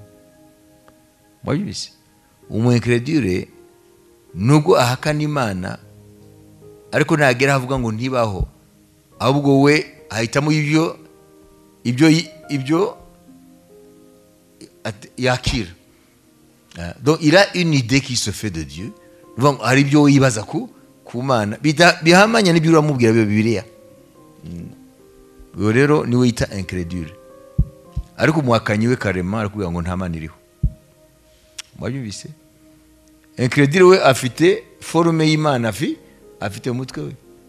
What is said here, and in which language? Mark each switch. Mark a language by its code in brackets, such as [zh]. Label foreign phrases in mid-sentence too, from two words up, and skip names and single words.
[rw] Wabizi? Umu incrédule nubwo ahakana Imana, ariko nagera avuga ngo ntibaho, ahubwo we ahitamo ibyo yakira. [fr] Donc il a une idée qui se fait de Dieu. [rw] Donc hari ibyo yibaza ku Mana bihamanya n'ibyo uramubwira Bibiliya. Uwo rero niwe yita incrédule. Ariko umuhakanyi we karema arakubwira ngo nta Mana iriho. Wabyumvise? Incrédule we afite forme y'Imana afite umutwe we.